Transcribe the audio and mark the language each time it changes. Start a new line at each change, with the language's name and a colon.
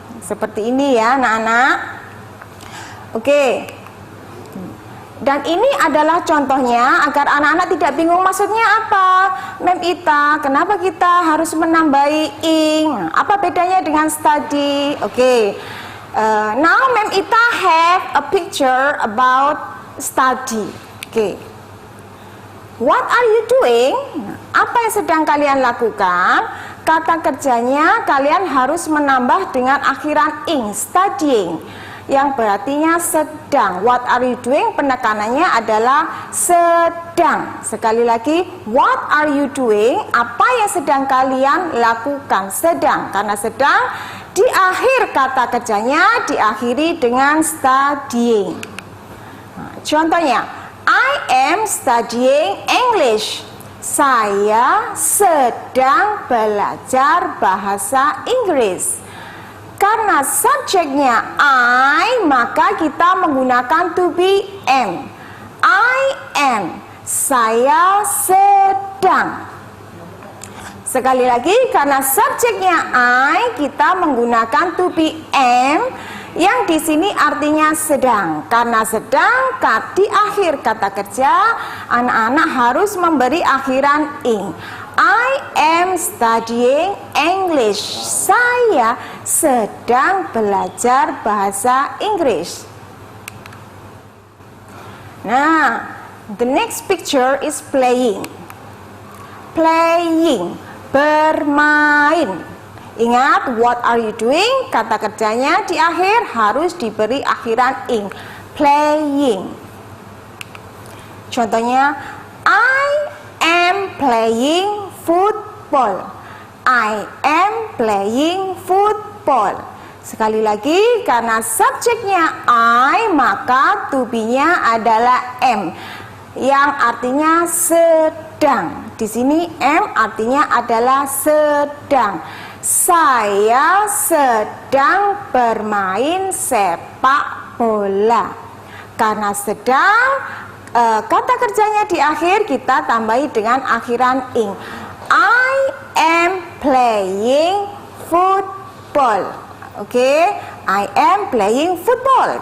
Indonesian: Seperti ini ya anak-anak. Oke. Dan ini adalah contohnya agar anak-anak tidak bingung maksudnya apa. Mem Ita, kenapa kita harus menambahi ing? Apa bedanya dengan study? Oke.
English: Now Mem Ita have a picture about study. Oke. What are you doing?
Indonesian: Apa yang sedang kalian lakukan? Kata kerjanya kalian harus menambah dengan akhiran ing, studying, yang berartinya sedang.
English: What are you doing?
Indonesian: Penekanannya adalah sedang. Sekali lagi,
English: what are you doing?
Indonesian: Apa yang sedang kalian lakukan? Sedang. Karena sedang di akhir kata kerjanya diakhiri dengan studying.
English: Nah, contohnya, I am studying English.
Indonesian: Saya sedang belajar bahasa Inggris. Karena subjeknya I, maka kita menggunakan to be am.
English: I am.
Indonesian: Saya sedang. Sekali lagi, karena subjeknya I, kita menggunakan to be am, yang di sini artinya sedang. Karena sedang di akhir kata kerja, anak-anak harus memberi akhiran ing.
English: I am studying English.
Indonesian: Saya sedang belajar bahasa Inggris.
English: Nah, the next picture is playing. Playing, bermain.
Indonesian: Ingat,
English: what are you doing?
Indonesian: Kata kerjanya di akhir harus diberi akhiran ing. Playing.
English: Contohnya, I am playing football. I am playing football.
Indonesian: Sekali lagi, karena subjeknya I, maka to be-nya adalah am, yang artinya sedang. Di sini am artinya adalah sedang. Saya sedang bermain sepak bola. Karena sedang, kata kerjanya di akhir kita tambahi dengan akhiran ing.
English: I am playing football. Oke, I am playing football.